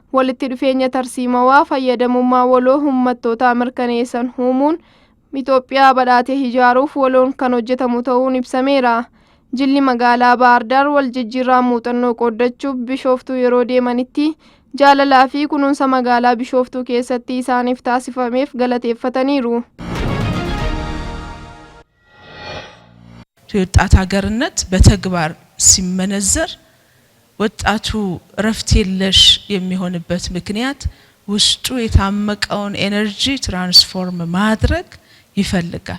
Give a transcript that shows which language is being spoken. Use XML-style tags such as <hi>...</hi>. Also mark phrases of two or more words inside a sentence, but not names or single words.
<om>Walitti dhufeenya tarsiimawaa fayyadamummaa waloo uummattootaa mirkaneessan uumuun Itoophiyaa badhaatee ijaaruuf waloon kan hojjetamu ta'uun ibsameera. Jilli magaalaa Baahir Daar wal jijjiirraa muuxannoo qooddachuuf Bishooftuu yeroo deemanitti jaalalaa fi kunuunsa magaalaa Bishooftuu keessatti isaaniif taasifameef galateeffataniiru.</om> <am>የወጣት ሀገርነት በተግባር ሲመነዘር ወጣቱ ረፍት የለሽ የሚሆንበት ምክንያት ውስጡ የታመቀውን</am> <en>energy transform</en> <am>ማድረግ ይፈልጋል።</am>